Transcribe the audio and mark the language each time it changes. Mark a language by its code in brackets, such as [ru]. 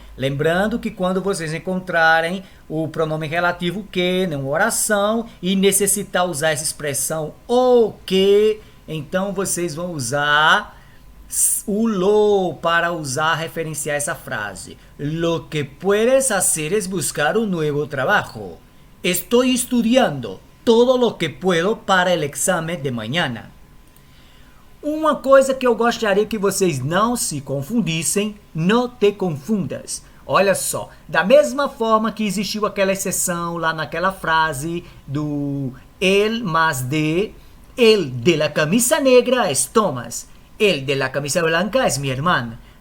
[pt] Lembrando que quando vocês encontrarem o pronome relativo que numa oração e necessitar usar essa expressão o que, então vocês vão usar o lo para usar, referenciar essa frase. [es] Lo que puedes hacer es buscar un nuevo trabajo. Estoy estudiando todo lo que puedo para el examen de mañana. [pt] Uma coisa que eu gostaria que vocês não se confundissem, não te confundas. Olha só, da mesma forma que existiu aquela exceção lá naquela frase do el más de, [es] el de la camisa negra es Thomas, el de la camisa blanca es mi hermana.